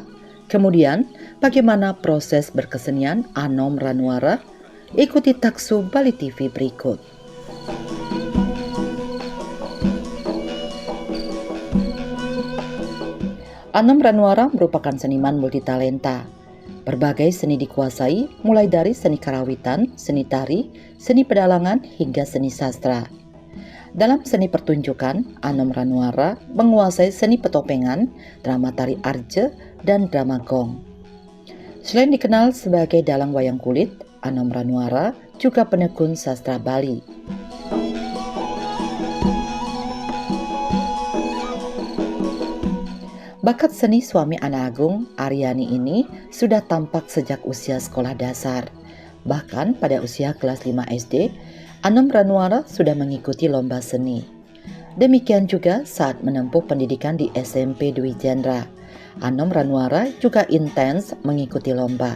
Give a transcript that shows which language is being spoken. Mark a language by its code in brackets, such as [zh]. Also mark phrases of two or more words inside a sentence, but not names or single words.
[id] Kemudian, bagaimana proses berkesenian Anom Ranwara? Ikuti Taksu Bali TV berikut. Anom Ranwara merupakan seniman multitalenta. Berbagai seni dikuasai, mulai dari seni karawitan, seni tari, seni pedalangan, hingga seni sastra. Dalam seni pertunjukan, Anom Ranwara menguasai seni petopengan, drama tari arje, dan drama gong. Selain dikenal sebagai dalang wayang kulit, Anom Ranwara juga penekun sastra Bali. Bakat seni suami anak agung, Aryani ini sudah tampak sejak usia sekolah dasar. Bahkan pada usia kelas 5 SD, Anom Ranwara sudah mengikuti lomba seni. Demikian juga saat menempuh pendidikan di SMP Dwi Jendra. Anom Ranwara juga intens mengikuti lomba.